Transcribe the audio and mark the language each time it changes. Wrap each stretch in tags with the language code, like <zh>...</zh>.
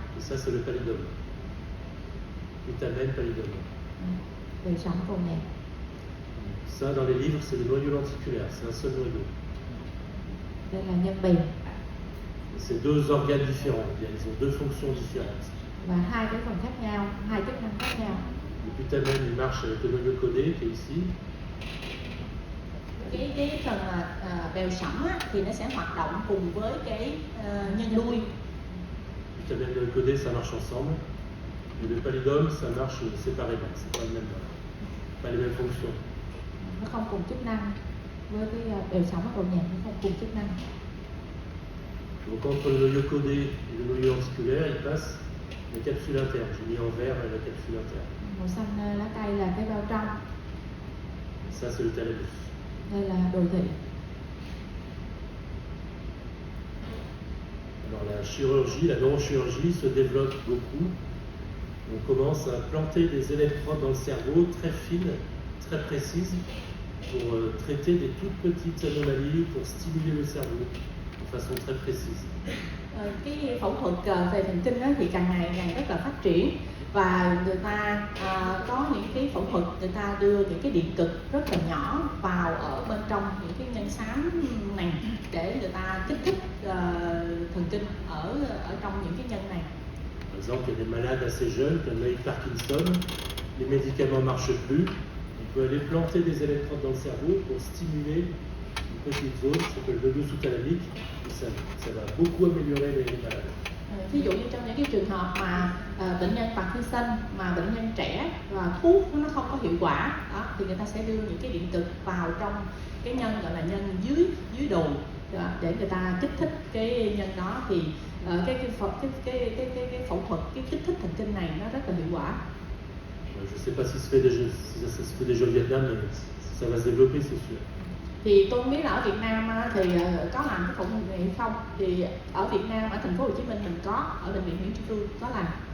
<fr>et ça, c'est le pallidum. Putamen, pallidum.</fr> <vi>Bèo sẫm cầu nhạc.</vi> <fr>Ça, dans les livres, c'est le noyau lenticulaire. C'est un seul noyau.</fr> <vi>Đây là nhân bèo.</vi> <fr>Et c'est deux organes différents. Ils ont deux fonctions différentes.</fr> <vi>Và hai cái phần khác nhau, hai chức năng khác nhau.</vi> <fr>Le putamen, il marche avec le noyau codé qui est ici.</fr> <vi>Cái phần bèo sẫm á, thì nó sẽ hoạt động cùng với cái nhân đuôi.</vi> <fr>Le putamen et le noyau codé, ça marche ensemble. Et le pallidum, ça marche séparément. C'est pas le même, pas les mêmes fonctions.</fr> <vi>Nó không cùng chức năng với cái bèo sẫm và cầu nhạc, nó không cùng chức năng.</vi> <fr>Donc entre le noyau codé et le noyau lenticulaire, il passe la capsule interne. J'ai mis en vert la capsule interne.</fr> <vi>Màu xanh lá cây là cái bao trong,</vi> <fr>Ça, c'est le thalamus.</fr> <vi>đây là đồi thị.</vi> <fr>Alors la chirurgie, la neurochirurgie se développe beaucoup. On commence à planter des électrodes dans le cerveau très fines, très précises, pour traiter des toutes petites anomalies, pour stimuler le cerveau de façon très précise.</fr> <vi>Cái phẫu thuật về thần kinh đó thì càng ngày càng rất là phát triển, và người ta có những cái phẫu thuật, người ta đưa những cái điện cực rất là nhỏ vào ở bên trong những cái nhân xám này để người ta kích thích thần kinh ở trong những cái nhân này.</vi> <fr>Par exemple, il y a des malades assez jeunes qui ont eu Parkinson, les médicaments ne marchent plus, on peut aller planter des électrodes dans le cerveau pour stimuler une petite zone qui s'appelle le noyau sous-thalamique, et ça va beaucoup améliorer les malades.</fr> <vi>Ví dụ như trong những cái trường hợp mà bệnh nhân Parkinson mà bệnh nhân trẻ và thuốc nó không có hiệu quả đó, thì người ta sẽ đưa những cái điện cực vào trong cái nhân gọi là nhân dưới đùi để người ta kích thích cái nhân đó, thì cái phẫu thuật, cái kích thích thần kinh này nó rất là hiệu quả.</vi> <fr>Je ne sais pas si ça se fait déjà au Vietnam, mais ça va se développer, c'est sûr.</fr> <vi>Thì tôi không biết là ở Việt Nam thì có làm cái phẫu thuật này hay không. Thì ở Việt Nam, ở thành phố Hồ Chí Minh mình có, ở bệnh viện Nguyễn Tri Phương có làm.</vi>